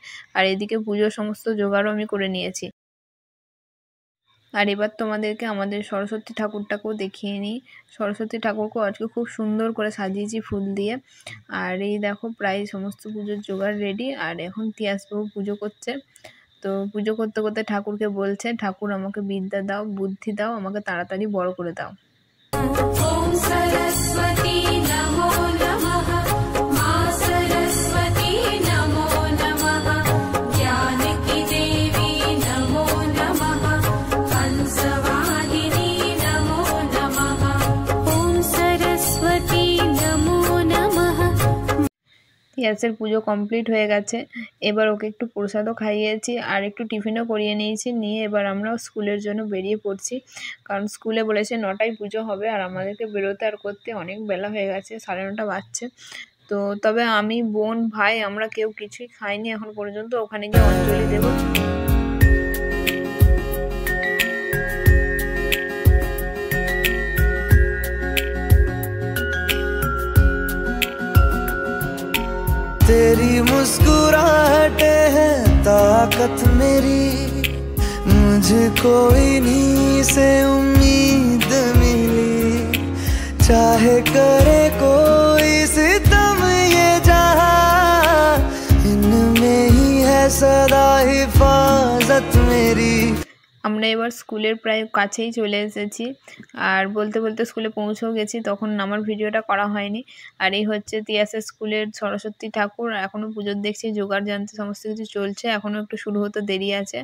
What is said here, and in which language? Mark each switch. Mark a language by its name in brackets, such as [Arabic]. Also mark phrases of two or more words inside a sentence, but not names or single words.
[Bangla] আর এদিকে পুজোর সমস্ত জোগাড়ও আমি করে নিয়েছি। আর এবার তোমাদেরকে আমাদের সরস্বতী ঠাকুরটাকেও দেখিয়ে নিই। সরস্বতী ঠাকুরকেও আজকে খুব সুন্দর করে সাজিয়েছি ফুল দিয়ে। আর এই দেখো প্রায় সমস্ত পুজোর জোগাড় রেডি। আর এখন তিয়াসবাবু পুজো করছে। তো পুজো করতে করতে ঠাকুরকে বলছে, ঠাকুর আমাকে বিদ্যা দাও, বুদ্ধি দাও, আমাকে তাড়াতাড়ি বড় করে দাও। [Hindi] ओम सरस्वती नमो नमः, मां सरस्वती नमो नमः, ज्ञान की देवी नमो नमः, हंसवाहिनी नमो नमः, ओम सरस्वती नमो नमः। [Bangla] তিয়াসের পুজো কমপ্লিট হয়ে গেছে। এবার ওকে একটু প্রসাদও খাইয়েছি আর একটু টিফিনও করিয়ে নিয়েছি। নিয়ে এবার আমরা স্কুলের জন্য বেরিয়ে পড়ছি, কারণ স্কুলে বলেছে 9টায় পুজো হবে আর আমাদেরকে বেরোতে আর করতে অনেক বেলা হয়ে গেছে, 9:30 বাজছে। তো তবে আমি, বোন, ভাই আমরা কেউ কিছুই খাইনি এখন পর্যন্ত। ওখানে গিয়ে অঞ্জলি দেবো। [Hindi] तेरी मुस्कुराहटे है ताकत मेरी, मुझको इन्हीं से उम्मीद मिली, चाहे करे कोई सितम ये जहां, इनमें ही है सदा हिफाजत मेरी। [Bangla] আমরা এবার স্কুলের প্রায় কাছেই চলে এসেছি, আর বলতে বলতে স্কুলে পৌঁছেও গেছি। তখন আমার ভিডিওটা করা হয়নি। আর এই হচ্ছে তিয়াসের স্কুলের সরস্বতী ঠাকুর। এখনও পুজোর দেখছি জোগাড় জানতে সমস্ত কিছু চলছে, এখনও একটু শুরু হতে দেরি আছে।